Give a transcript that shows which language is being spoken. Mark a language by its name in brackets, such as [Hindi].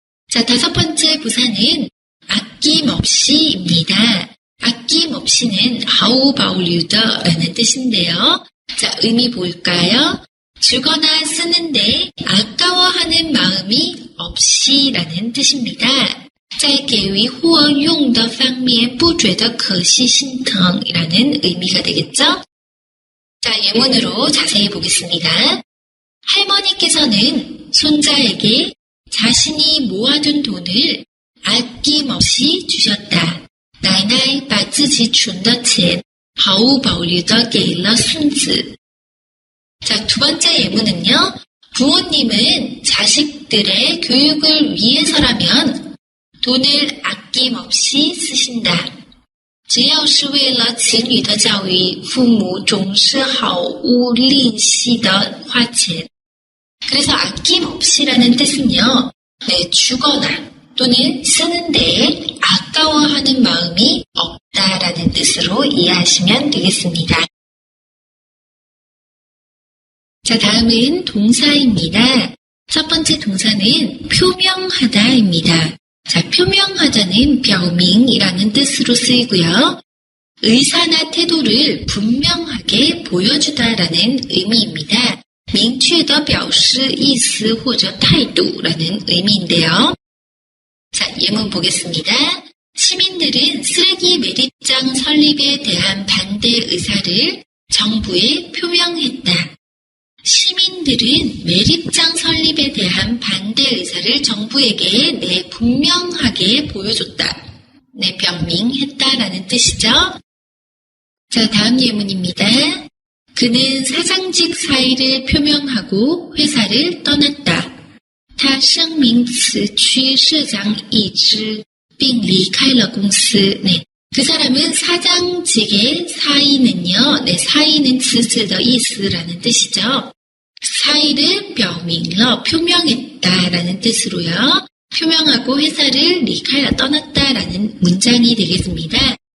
[Korean] 자, 다섯 번째 부사는 아낌없이입니다. 아낌없이는 하우바울유더라는 뜻인데요. 자, 의미 볼까요? 주거나 쓰는데 아까워하는 마음이 없이라는 뜻입니다. [Chinese] 在给予或用的方面不觉得可惜心疼 [Korean] 이라는 의미가 되겠죠? 자, 예문으로 자세히 보겠습니다. 할머니께서는 손자에게 자신이 모아둔 돈을 아낌없이 주셨다. [Chinese] 奶奶把自己存的钱毫无保留地给了孙子. [Korean] 자, 두 번째 예문은요. 부모님은 자식들의 교육을 위해서라면 돈을 아낌없이 쓰신다. [Chinese] 只要是为了子女的教育，父母总是毫无吝惜地花钱. [Korean] 그래서 아낌없이라는 뜻은요. 네, 주거나 또는 쓰는데 아까워하는 마음이 없다라는 뜻으로 이해하시면 되겠습니다. 자, 다음은 동사입니다. 첫 번째 동사는 표명하다입니다. 자, 표명하다는表明이라는 뜻으로 쓰이고요. 의사나 태도를 분명하게 보여주다라는 의미입니다. [Chinese] 明确地表示意思或者态度 [Korean] 라는 의미인데요. 자, 예문 보겠습니다. 시민들은 쓰레기 매립장 설립에 대한 반대 의사를 정부에 표명했다. 시민들은 매립장 설립에 대한 반대 의사를 정부에게 분명하게 보여줬다. 表明했다라는 뜻이죠. 자, 다음 예문입니다. 그는 사장직 사의를 표명하고 회사를 떠났다. [Chinese] 他声明辞去社长一职并离开了公司. [Korean] 네, 그 사람은 사장직의 사의는요. 네, 사의는 [Chinese] 辞职的意思 [Korean] 라는 뜻이죠. 사의를 [Chinese] 表明了, [Korean] 표명했다라는 뜻으로요. 표명하고 회사를 [Chinese] 离开了, [Korean] 떠났다라는 문장이 되겠습니다.